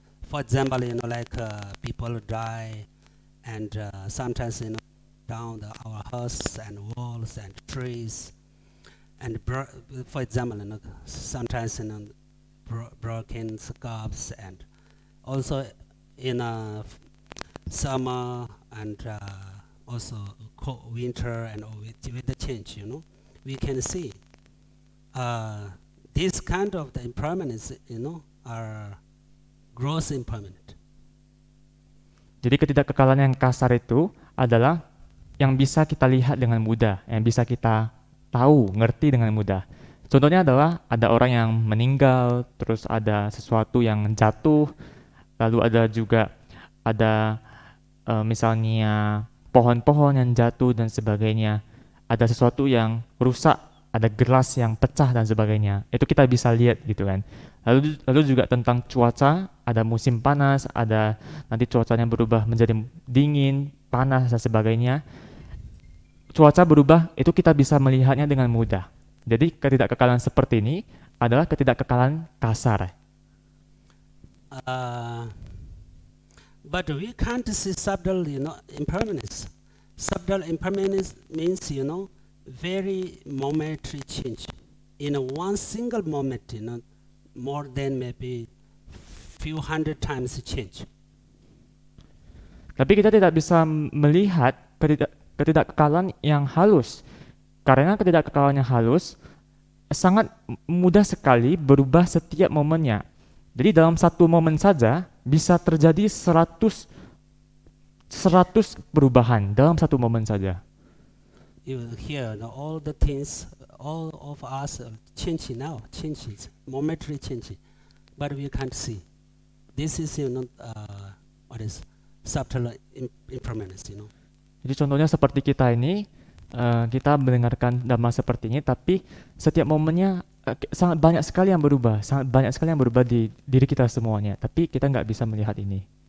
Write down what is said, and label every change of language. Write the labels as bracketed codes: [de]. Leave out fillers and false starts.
[en] For example, like people die, and sometimes down our houses and walls and trees, and for example, sometimes broken scarves, and also in summer and also winter, and with the change, we can see this kind of the impermanence, are gross impermanent. [id] Jadi ketidakkekalan yang kasar itu adalah yang bisa kita lihat dengan mudah, yang bisa kita tahu, ngerti dengan mudah. Contohnya adalah ada orang yang meninggal, terus ada sesuatu yang jatuh, lalu ada juga misalnya pohon-pohon yang jatuh dan sebagainya. Ada sesuatu yang rusak ada gelas yang pecah dan sebagainya. Itu kita bisa lihat gitu kan. Lalu juga tentang cuaca, ada musim panas, ada nanti cuacanya berubah menjadi dingin, panas dan sebagainya. Cuaca berubah itu kita bisa melihatnya dengan mudah. Jadi ketidakkekalan seperti ini adalah ketidakkekalan kasar. [en] Uh, but we can't see subtle, impermanence. Subtle impermanence means, very momentary change. In a one single moment, more than maybe few hundred times change. [id] Tapi kita tidak bisa melihat ketidakkekalan yang halus. Karena ketidakkekalan yang halus sangat mudah sekali berubah setiap momennya. Jadi dalam satu momen saja bisa terjadi 100 perubahan dalam satu momen saja. [en] You hear all the things, all of us are changing now, changes, momentary changing, but we can't see. This is, what is subtle impermanence, [id] Jadi contohnya seperti kita ini, kita mendengarkan dhamma seperti ini, tapi setiap momennya sangat banyak sekali yang berubah, di diri kita semuanya. Tapi kita nggak bisa melihat ini.